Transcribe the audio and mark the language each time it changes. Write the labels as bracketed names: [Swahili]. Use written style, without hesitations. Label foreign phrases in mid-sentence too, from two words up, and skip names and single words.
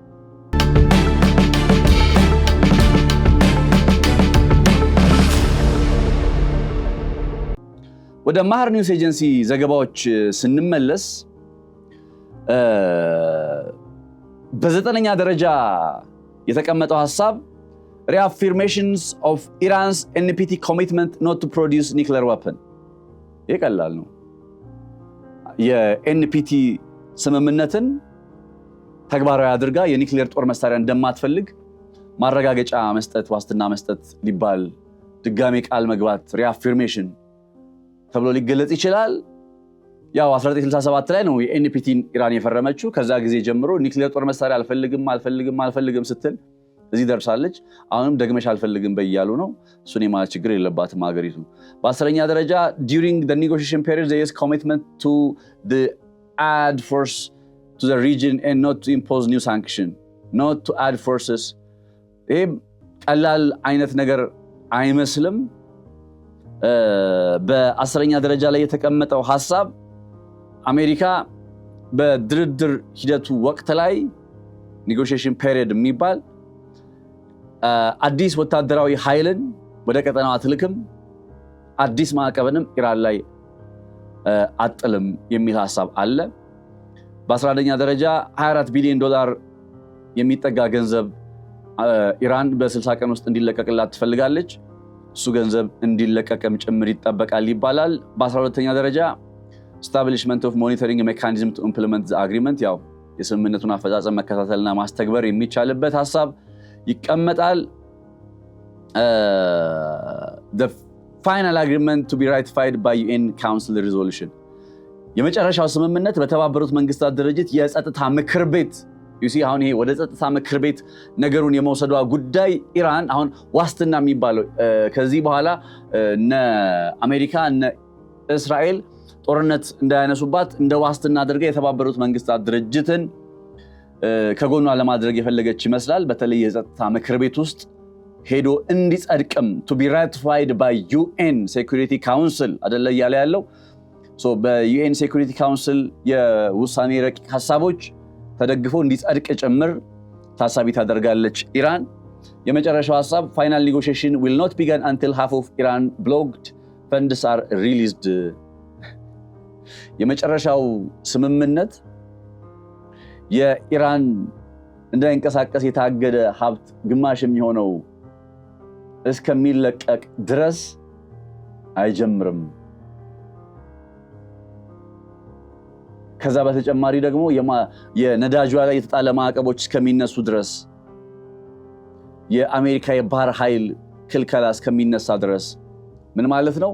[Amharic] ወደ ማህር ኒውስ ኤጀንሲ ዘገባዎች ስንመለስ በ9ኛ ደረጃ የተቀመጠው ሐሳብ [English] reaffirmations of Iran's NPT commitment not to produce nuclear weapon። [Amharic] ይቀላል ነው። የኤንፒቲ ስምምነትን ተግባራዊ አድርጋ የኒውክሌር ጦር መሳሪያ እንደማትፈልግ ማረጋገጫ መስጠት፣ ዋስትና መስጠት ሊባል ድጋሜ ቃል መግባት reaffirmation ተብሎ ሊገለጽ ይችላል። ያው 1967 ላይ ነው የኤንፒቲን ኢራን የፈረመችው። ከዛ ጊዜ ጀምሮ ኒውክሌር ጦር መሳሪያ አልፈልግም ስትል እዚህ ደርሳለች። አሁንም ደግመሽ አልፈልግም በያሉ ነው። እሱን የማለት ችግር የለባትም ሀገሪቱ። በ10ኛ ደረጃ [English] during the negotiation period there is commitment to the add force to the region and not to impose new sanction, not to add forces። [Amharic] ይሄ ቀላል አይነት ነገር አይመስልም። በ10ኛ ደረጃ ላይ የተቀመጠው ሐሳብ አሜሪካ በድርድር ሂደቱ ወቅት ላይ [English] negotiation period [Amharic] የሚባል አዲስ ወታደራዊ ኃይልን ወደ ቀጠናው አትልክም፣ አዲስ ማዕቀብንም ኢራን ላይ አጥልም የሚል ሐሳብ አለ። በ11ኛ ደረጃ $24 ቢሊዮን የሚጠጋ ገንዘብ ኢራን በ60 ቀን ውስጥ እንዲለቀቅላት ትፈልጋለች። እሱ ገንዘብ እንዲለቀቅም ጭምር ይጠበቃል ይባላል። በ12ኛ ደረጃ [English] establishment of monitoring mechanism to implement the agreement፣ [Amharic] ያው የስምምነቱን አፈጻጸም መከታተልና ማስተግበር የሚቻልበት ሐሳብ ይቀመጣል። [English] the final agreement to be ratified by UN Council resolution፣ [Amharic] የመጨረሻው ስምምነት በተባበሩት መንግስታት ድርጅት የጸጥታ ምክር ቤት አሁን ይሄ ወደ ጸጥታ ምክር ቤት ነገሩን የመውሰዷ ጉዳይ ኢራን አሁን ዋስትና የሚባለው ከዚህ በኋላ እነ አሜሪካ እነ እስራኤል ጦርነት እንዳያነሱባት እንደ ዋስትና አድርጋ የተባበሩት መንግስታት ድርጅትን ከጎኗ ለማድረግ የፈለገች ይመስላል። በተለይ የጸጥታ ምክር ቤት ውስጥ ሄዶ እንዲጸድቅም [English] to be ratified by UN Security Council [Amharic] አይደለ እያለ ያለው በዩኤን ሴኩሪቲ ካውንስል የውሳኔ ረቂቅ ሐሳቦች ተደግፎ እንዲጸድቅ ጭምር ታሳቢ ታደርጋለች ኢራን። የመጨረሻው ሐሳብ [English] final negotiation will not begin until half of Iran blocked funds are released። [Amharic] የመጨረሻው ስምምነት የኢራን እንዳይንቀሳቀስ የታገደ ሀብት ግማሽ የሚሆነው እስከሚለቀቅ ድረስ አይጀምርም ከዛ በተጨማሪ ደግሞ የነዳጅ ላይ የተጣለ ማዕቀቦች እስከሚነሱ ድረስ የአሜሪካ የባህር ኃይል ክልከላ እስከሚነሳ ድረስ ምን ማለት ነው?